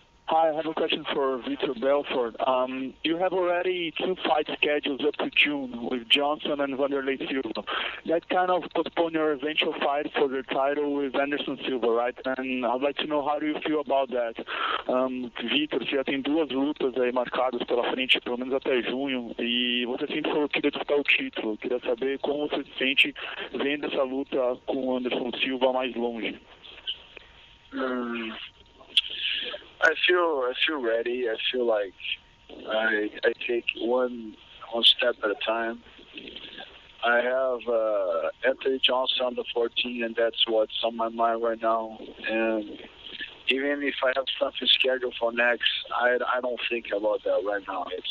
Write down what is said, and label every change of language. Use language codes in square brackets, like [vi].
[en] Hi, I have a question for Vitor Belfort. You have already 2 fights scheduled up to June with Johnson and Vanderlei Silva. That kind of postponed your eventual fight for the title with Anderson Silva, right? And I'd like to know, how do you feel about that? [pt] Vitor, você já tem 2 lutas aí marcadas pela frente, pelo menos até junho, e você sempre falou que queria disputar o título. Queria saber como você se sente vendo essa luta com o Anderson Silva mais longe. [en] I feel ready. I feel like I take one step at a time. I have Anthony Johnson on the 14, and that's what's on my mind right now. And even if I have something scheduled for next, I don't think about that right now.